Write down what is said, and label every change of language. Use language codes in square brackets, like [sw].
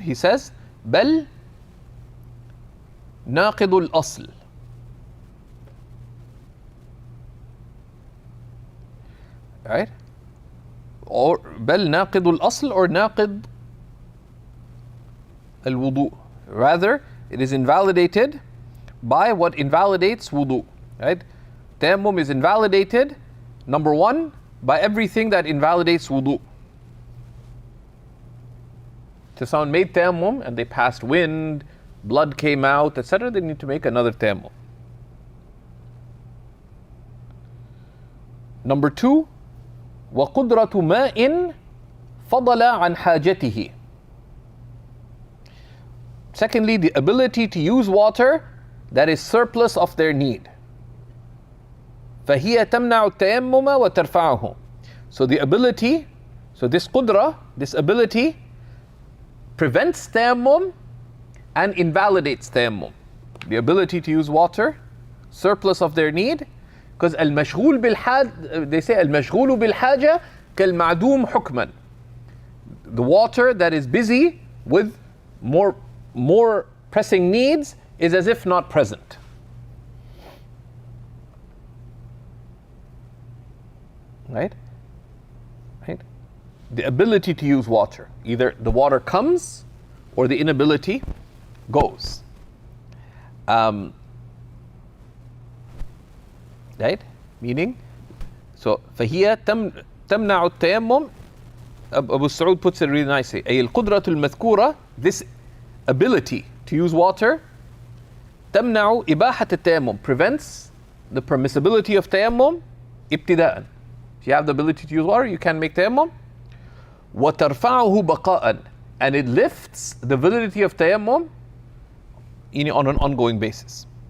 [ar] He says, بَلْ نَاقِضُ الْأَصْلِ. [en] Right? [ar] Or بل ناقض الأصل or ناقض الوضوء. [en] Rather, it is invalidated by what invalidates wudu. Right? Tayammum is invalidated, number one, by everything that invalidates wudu. So someone made tayammum and they passed wind, blood came out, etc., they need to make another tayammum. [ar] Number two, وَقُدْرَةُ مَاءٍ فَضَلَ عَنْ حَاجَتِهِ. [en] Secondly, the ability to use water that is surplus of their need. فَهِيَ تَمْنَعُ التَّيَمُّمَ وَتَرْفَعُهُ. So the ability, so this qudra, this ability prevents tayammum and invalidates tayammum. The ability to use water, surplus of their need, because al-mashghul bil-haj, they say al-mashghul bil-haja kal-ma'dum hukman. The water that is busy with more pressing needs is as if not present. Right? Right? The ability to use water. Either the water comes or the inability goes. Right? [ar] Meaning, so فهي تمنع التيمم. [en] Abu Saud puts it really nicely. أي القدرة المذكورة, this ability to use water, تمنع إباحة التيمم, prevents the permissibility of tayammum ابتداءً. If you have the ability to use water, you can make tayammum. وترفعه بقاءً, and it lifts the validity of tayammum on an ongoing basis.